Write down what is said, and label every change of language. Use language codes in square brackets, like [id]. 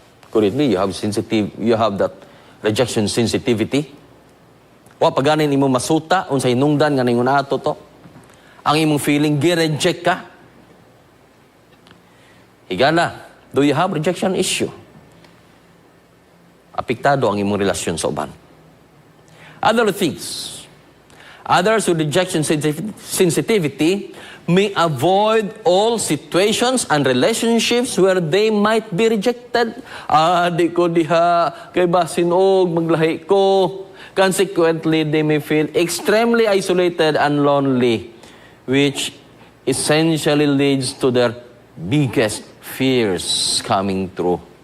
[en] Currently, you have that rejection sensitivity. [ceb] Wa paganin imo masuta unsay hinungdan nga ningon ato to. Ang imong feeling gi-reject ka. [en] Higala, do you have rejection issue? [ceb] Apektado ang imong relasyon sa uban. [en] Other things. Others with rejection sensitivity may avoid all situations and relationships where they might be rejected. [ceb] Di ko diha, kay basin og maglahi ko. [en] Consequently, they may feel extremely isolated and lonely, which essentially leads to their biggest fears coming true.